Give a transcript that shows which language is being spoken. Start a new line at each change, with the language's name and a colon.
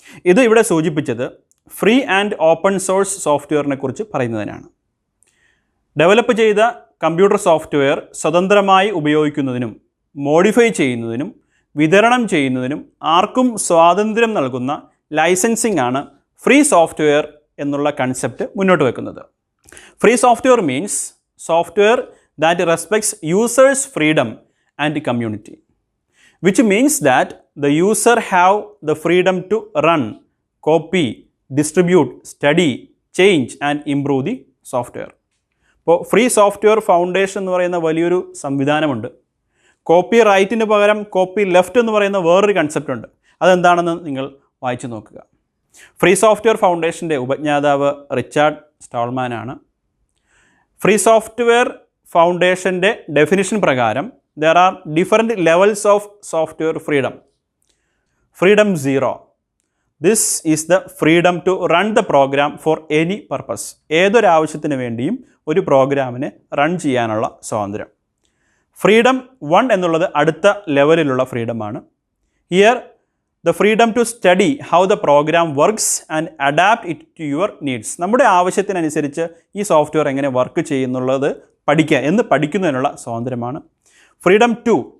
Malayalam: ഇത് ഇവിടെ സൂചിപ്പിച്ചത് ഫ്രീ ആൻഡ് ഓപ്പൺ സോഴ്സ് സോഫ്റ്റ്വെയറിനെ കുറിച്ച് പറയുന്നതിനാണ്. ഡെവലപ്പ് ചെയ്ത കമ്പ്യൂട്ടർ സോഫ്റ്റ്വെയർ സ്വതന്ത്രമായി ഉപയോഗിക്കുന്നതിനും മോഡിഫൈ ചെയ്യുന്നതിനും വിതരണം ചെയ്യുന്നതിനും ആർക്കും സ്വാതന്ത്ര്യം നൽകുന്ന ലൈസൻസിംഗ് ആണ് ഫ്രീ സോഫ്റ്റ്വെയർ എന്നുള്ള കൺസെപ്റ്റ് മുന്നോട്ട് വെക്കുന്നത്.
English: Free software means software that respects users' freedom and community, which means that the user have the freedom to run, copy, distribute, study, change and improve the software.
Malayalam: ഇപ്പോൾ free software foundation എന്ന് പറയുന്ന വലിയൊരു സംവിധാനമുണ്ട്. Copy റൈറ്റിന് പകരം copy left എന്ന് പറയുന്ന വേറൊരു concept ഉണ്ട്. അതെന്താണെന്ന് നിങ്ങൾ വായിച്ചു നോക്കുക. ഫ്രീ സോഫ്റ്റ്വെയർ ഫൗണ്ടേഷൻ്റെ ഉപജ്ഞാതാവ് റിച്ചാർഡ് സ്റ്റോൾമാനാണ്. ഫ്രീ സോഫ്റ്റ്വെയർ ഫൗണ്ടേഷൻ്റെ ഡെഫിനിഷൻ പ്രകാരം
English: there are different levels of software freedom.
Malayalam: Freedom 0.
English: This is the freedom to run the program for any purpose.
Malayalam: ഏതൊരു ആവശ്യത്തിന് വേണ്ടിയും ഒരു പ്രോഗ്രാമിനെ റൺ ചെയ്യാനുള്ള സ്വാതന്ത്ര്യം. ഫ്രീഡം 1 എന്നുള്ളത് അടുത്ത ലെവലിലുള്ള ഫ്രീഡമാണ്.
English: Here the freedom to study how the program works and adapt it to your needs.
Malayalam: നമ്മുടെ ആവശ്യത്തിനനുസരിച്ച് ഈ സോഫ്റ്റ്വെയർ എങ്ങനെ വർക്ക് ചെയ്യുന്നുള്ളത് പഠിക്കുന്നതിനുള്ള സ്വാതന്ത്ര്യമാണ്. ഫ്രീഡം 2.